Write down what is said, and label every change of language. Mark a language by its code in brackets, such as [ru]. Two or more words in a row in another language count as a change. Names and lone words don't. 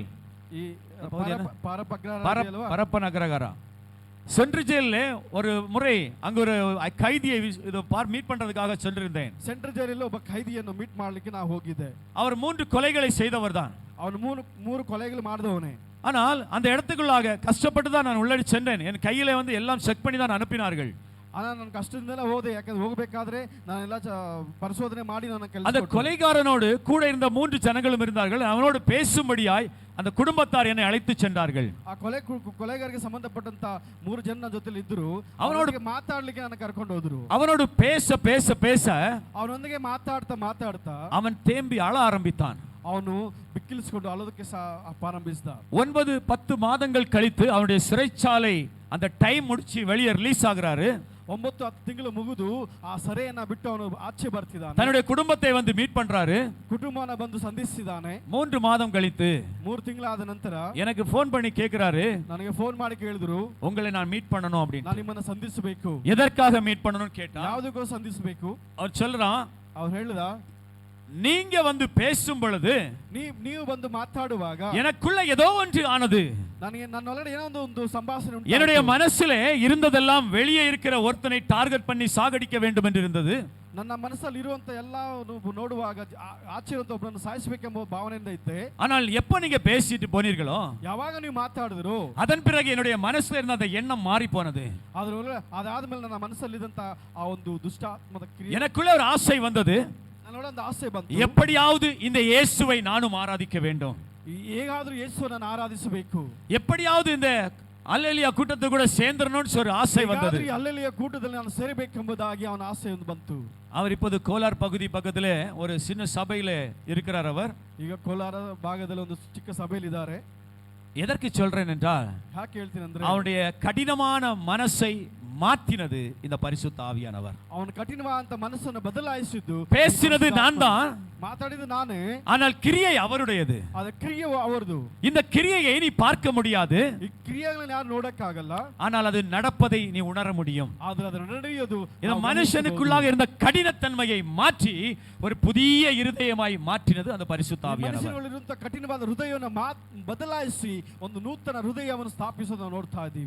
[ta] ಈ பரப்பன் அக்ரகாரா [en] central jail [ta] ஒரு முறை அங்க ஒரு கைதியை மீட் பண்றதுக்காக சென்றிருந்தேன். [en] central jailಲ್ಲಿ [kn] ಒಬ್ಬ ಖೈದಿಯನ್ನು ಮೀಟ್ ಮಾಡ್ಲಿಕ್ಕೆ ನಾನು ಹೋಗಿದ್ದೆ. [ta] அவர் 3 கொலைகளை செய்தவர் தான். [kn] ಅವನು ಮೂರು ಕೊಲೆಗಳು ಮಾಡಿದವನೇ. [ta] ஆனால் அந்த இடத்துக்குள்ளாக கஷ்டப்பட்டு தான் நான் உள்ளடி சென்றேன். என் கையில எல்லாம் செக் பண்ணி தான் அனுப்பினார்கள். [kn] ಆனா ನಾನು ಕಷ್ಟದಿಂದಲೇ ಹೋದೆ. ಯಾಕಂದ್ರೆ ಹೋಗಬೇಕಾದ್ರೆ ನಾನೆಲ್ಲ ಪರಿಶೋಧನೆ ಮಾಡಿ ನನ್ನ ಕೆಲಸ. [ta] அந்த கொலைகாரனோடு கூட இருந்த 3 ஜனங்களும் இருந்தார்கள். அவனோடு பேசும்படியாய் அந்த குடும்பத்தார் என்னை அழைத்து சென்றார்கள். [kn] ಆ ಕೊಲೆಗಾರರಿಗೆ ಸಂಬಂಧಪಟ್ಟಂತ 3 ಜನ ನನ್ನ ಜೊತೆಲಿ ಇದ್ದರು. ಅವನೊಂದಿಗೆ ಮಾತಾಡ್ಲಿಕ್ಕೆ ನನ್ನ ಕರ್ಕೊಂಡು ಹೋದ್ರು. [ta] அவனோடு பேச பேச பேச [kn] ಅವನೊಂದಿಗೆ ಮಾತಾಡ್ತಾ [ta] அவன் தேம்பி அழ ஆரம்பித்தான். [kn] ಅವನು ಬಿಕ್ಕಿಲಿಸಿಕೊಂಡು ಅಳೋದಕ್ಕೆ ಪ್ರಾರಂಭಿಸಿದ. [ta] 9-10 மாதங்கள் கழித்து அவனுடைய சிறைச்சாலை அந்த டைம் முடிச்சு வெளியே ரிலீஸ் ஆகுறாரு. [kn] 9-10 ತಿಂಗಳು ಮುಗಿದು ಆ ಸೆರೆಯನ್ನ ಬಿಟ್ಟು ಅವನು ಆಚೆ ಬರ್ತಿದ್ದಾನೆ. [ta] தன்னுடைய குடும்பத்தை வந்து மீட் பண்றாரு. [kn] ಕುಟುಂಬನ ಬಂದು ಸಂಧಿಸಿದ್ದಾನೆ. [ta] 3 மாதம் கழித்து [kn] 3 ತಿಂಗಳಾದ ನಂತರ [ta] எனக்கு ಫೋನ್ பண்ணி கேக்குறாரு, [kn] ನನಗೆ ಫೋನ್ ಮಾಡಿ ಕೇಳಿದ್ರು, [ta] உங்களை நான் மீட் பண்ணணும் அப்படின்னு. [kn] ನಾನು ನಿಮ್ಮನ್ನ ಸಂಧಿಸಬೇಕು. [ta] எதற்காக மீட் பண்ணணும்னு கேட்டா, [kn] ಯಾವುದಕ್ಕೋ ಸಂಧಿಸಬೇಕು. [ta] அவர் சொல்றான், [kn] ಅವನು ಹೇಳಿದ, [ta] நீங்க வந்து பேசும் பொழுது [kn] ನೀವು ಬಂದು ಮಾತಾಡುವಾಗ [ta] எனக்குள்ள ஏதோ ஒன்று ஆனது. [kn] ನನಗೆ ನನ್ನೊಳಗಡೆ ಏನೋ ಒಂದು ಸಂಭಾಷಣೆ ಉಂಟು. [ta] என்னுடைய மனசிலே இருந்ததெல்லாம் வெளியே இருக்கிற ஒருத்தனை டார்கெட் பண்ணி சாகடிக்க வேண்டும் என்று இருந்தது. [kn] ನನ್ನ ಮನಸ್ಸಲ್ಲಿ ಇರುವಂತ ಎಲ್ಲ ನೋಡುವಾಗ ಆಚೆ ಇರುವಂತ ಒಬ್ಬರನ್ನು ಸಾಯಿಸಬೇಕೆಂಬ ಭಾವನೆಯಿಂದ ಇದ್ದೆ. [ta] ஆனால் எப்ப நீங்க பேசிட்டு போனீர்களோ, [kn] ಯಾವಾಗ ನೀವು ಮಾತಾಡಿದ್ರು, [ta] அதன் பிறகு என்னுடைய மனசுல இருந்த அந்த எண்ணம் மாறி போனது. [kn] ಅದಾದ್ಮೇಲೆ ನನ್ನ ಮನಸ್ಸಲ್ಲಿದ್ದಂತ ಆ ಒಂದು ದುಷ್ಟಾತ್ಮದ ಕ್ರಿಯೆ, [ta] எனக்குள்ள ஒரு ஆசை வந்தது. [kn] ನನ್ನೊಳಗೆ ಆಸೆ ಬಂತು, [ta] எப்படியாவது இந்த இயேசுவை நானும் ஆராதிக்க வேண்டும், [kn] ಹೇಗಾದ್ರೂ ಯೇಸುವನ್ನು ಆರಾಧಿಸಬೇಕು, [ta] எப்படியாவது இந்த அல்லேலூயா கூட்டத்தை கூட சேர்ந்துறணும்னு ஒரு ஆசை வந்தது. [kn] ಅಲ್ಲೆಲೂಯಾ ಕೂಟದಲ್ಲಿ ನಾನು ಸೇರಬೇಕೆಂಬುದಾಗಿ ಅವನ ಆಸೆ ಬಂತು. [ta] அவர் இப்போது கோலார் பகுதி பக்கத்திலே ஒரு சின்ன சபையில இருக்கிறார். அவர் [kn] ಈಗ ಕೋಲಾರ ಭಾಗದಲ್ಲಿ ಒಂದು ಚಿಕ್ಕ ಸಭೆಯಲ್ಲಿ ಇದ್ದಾರೆ. [ta] எதற்கு சொல்றேன் என்றால், [kn] ಯಾಕೆ ಹೇಳ್ತೀನಿ ಅಂದ್ರೆ, [ta] அவனுடைய கடினமான மனசை மாற்றினது இந்த பரிசுத்த ஆவியானவர். [kn] ಅವನ ಕಠಿಣವಾದಂತ ಮನಸ್ಸನ್ನು ಬದಲಾಯಿಸಿದ್ದು, [ta] பேசினது நான் தான், [kn] ಮಾತಾಡಿದ್ದು ನಾನೇ, [ta] ஆனால் கிரியை அவருடையது. [kn] ಅದ ಕ್ರಿಯೆ ಅವರದು. [ta] இந்த கிரியையை நீ பார்க்க முடியாது, [kn] ಈ ಕ್ರಿಯೆಗಳನ್ನು ಯಾರು ನೋಡಕ್ಕಾಗಲ್ಲ, [ta] ஆனால் அது நடப்பதை நீ உணர முடியும். [kn] ಆದ್ರೆ ಅದು ನಡೆಯೋದು [ta] இந்த மனுஷனுக்குள்ளாக இருந்த கடினத்தன்மையை மாற்றி ஒரு புதிய இருதயமாய் மாற்றினது அந்த பரிசுத்த ஆவியானவர். [kn] ಮನುಷ್ಯನಲ್ಲಿರುವಂತ ಕಠಿಣವಾದ ಹೃದಯವನ್ನು ಬದಲಾಯಿಸಿ ಒಂದು ನೂತನ ಹೃದಯವನ್ನು ಸ್ಥಾಪಿಸೋದನ್ನು ನೋಡ್ತಾ ಇದ್ದೀವಿ.